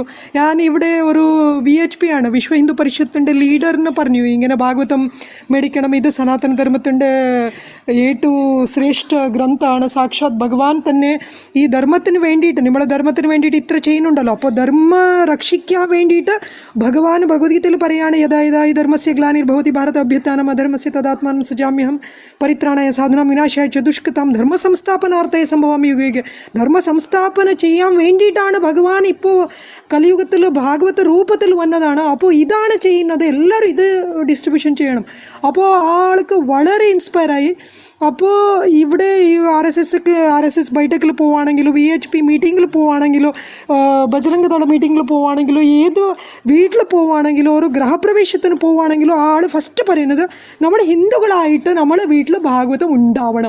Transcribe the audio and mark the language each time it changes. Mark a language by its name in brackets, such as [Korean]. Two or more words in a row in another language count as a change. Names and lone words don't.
[Malayalam] ഞാൻ ഇവിടെ ഒരു VHP ആണ്, വിശ്വ ഹിന്ദു പരിഷത്തിൻ്റെ ലീഡറിന് പറഞ്ഞു ഇങ്ങനെ ഭാഗവതം മേടിക്കണം, ഇത് സനാതന ധർമ്മത്തിൻ്റെ ഏറ്റവും ശ്രേഷ്ഠ ഗ്രന്ഥമാണ്, സാക്ഷാത് ഭഗവാൻ തന്നെ ഈ ധർമ്മത്തിന് വേണ്ടിയിട്ട്, നമ്മളെ ധർമ്മത്തിന് വേണ്ടിയിട്ട് ഇത്ര ചെയ്യുന്നുണ്ടല്ലോ, അപ്പോൾ ധർമ്മ രക്ഷിക്കാൻ വേണ്ടിയിട്ട് ഭഗവാൻ ഭഗവത്ഗീതയിൽ പറയാണ്, [Sanskrit] യഥാ യഥാ ഈ ധർമ്മസ്യ ഗ്ലാനിർഭവതി ഭാരത അഭ്യുത്ഥാനം അധർമ്മസ്യ തദാത്മാനം സൃജാമ്യഹം പരിത്രാണായ സാധുനാം വിനാശായ ച ദുഷ്കൃതാം ധർമ്മ സംസ്ഥാപനാർത്ഥയെ സംഭവാമി യുഗേ. [Malayalam] ധർമ്മ സംസ്ഥാപന ചെയ്യാൻ വേണ്ടിയിട്ടാണ് ഭഗവാൻ ഇപ്പോൾ കലിയുഗത്തിൽ ഭാഗവത രൂപത്തിൽ വന്നതാണ്. അപ്പോൾ ഇതാണ് ചെയ്യുന്നത്, എല്ലാവരും ഇത് ഡിസ്ട്രിബ്യൂഷൻ ചെയ്യണം. അപ്പോൾ ആൾക്ക് വളരെ ഇൻസ്പയറായി. അപ്പോൾ ഇവിടെ ഈ RSS ബൈടെക്കിൽ പോവുകയാണെങ്കിലും VHP മീറ്റിങ്ങിൽ പോവുകയാണെങ്കിലും ബജരംഗ് ദള മീറ്റിങ്ങിൽ പോവുകയാണെങ്കിലും ഏത് വീട്ടിൽ പോവുകയാണെങ്കിലും ഒരു ഗൃഹപ്രവേശത്തിന് പോവുകയാണെങ്കിലും ആൾ ഫസ്റ്റ് പറയുന്നത് നമ്മൾ ഹിന്ദുക്കളായിട്ട് നമ്മളെ വീട്ടിൽ ഭാഗവതം ഉണ്ടാവണം.